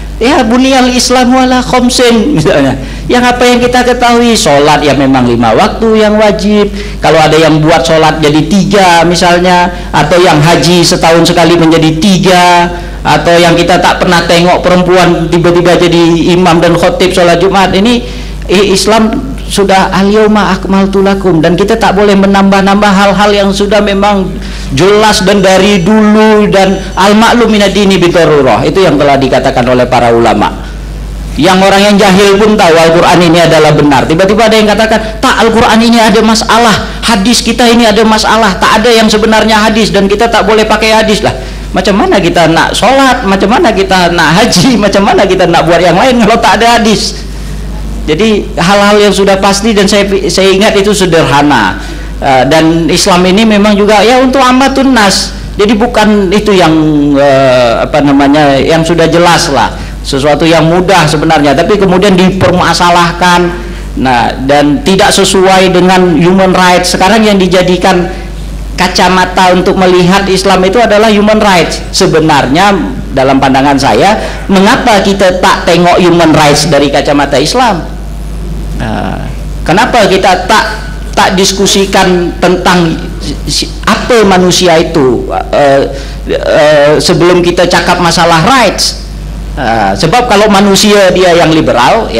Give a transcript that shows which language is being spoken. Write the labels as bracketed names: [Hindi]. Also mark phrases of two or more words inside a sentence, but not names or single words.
[Arabic] يا بني الإسلام على خمس [Malay] misalnya. Yang apa yang kita ketahui, sholat ya memang 5 waktu yang wajib. Kalau ada yang buat sholat jadi 3 misalnya, atau yang haji setahun sekali menjadi 3, atau yang kita tak pernah tengok perempuan tiba-tiba jadi imam dan khotib sholat Jumat. Ini Islam sudah [Arabic] اليوم أكملت لكم, [Malay] dan kita tak boleh menambah-nambah hal-hal yang sudah memang jelas dan dari dulu, dan [Arabic] المعلوم من الدين بالضرورة, [Malay] itu yang telah dikatakan oleh para ulama. Yang orang yang jahil pun tahu Al-Quran ini adalah benar. Tiba-tiba ada yang katakan, tak, Al-Quran ini ada masalah, hadis kita ini ada masalah, tak ada yang sebenarnya hadis dan kita tak boleh pakai hadis. Lah, macam mana kita nak sholat, macam mana kita nak haji, macam mana kita nak buat yang lain kalau tak ada hadis? Jadi hal-hal yang sudah pasti, dan saya ingat itu sederhana. Dan Islam ini memang juga ya untuk [Arabic] عامة الناس. [Malay] Jadi bukan itu yang yang sudah jelas lah, sesuatu yang mudah sebenarnya, tapi kemudian dipermasalahkan, dan tidak sesuai dengan [English] human rights. [Malay] Sekarang yang dijadikan kacamata untuk melihat Islam itu adalah [English] human rights. [Malay] Sebenarnya dalam pandangan saya, mengapa kita tak tengok [English] human rights [Malay] dari kacamata Islam? Kenapa kita tak diskusikan tentang apa manusia itu sebelum kita cakap masalah rights? Sebab kalau manusia dia yang liberal, ya